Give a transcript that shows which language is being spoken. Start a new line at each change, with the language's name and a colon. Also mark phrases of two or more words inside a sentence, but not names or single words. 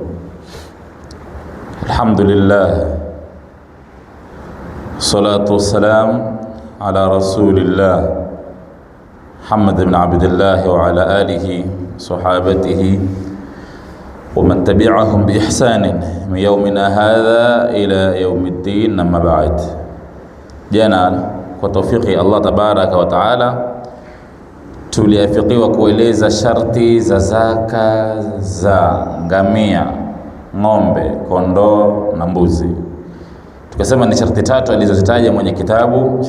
Arabic: الحمد لله، الصلاة والسلام على رسول الله محمد بن عبد الله وعلى آله وصحابته ومن تبعهم بإحسان من يومنا هذا إلى يوم الدين. أما بعد،
Swahili: jana kwa tawfiki
Arabic: الله تبارك وتعالى
Swahili: tuliafikiwa kueleza sharti za zaka za ngamia, ng'ombe, kondoo na mbuzi. Tukasema ni sharti tatu alizozitaja mwenye kitabu.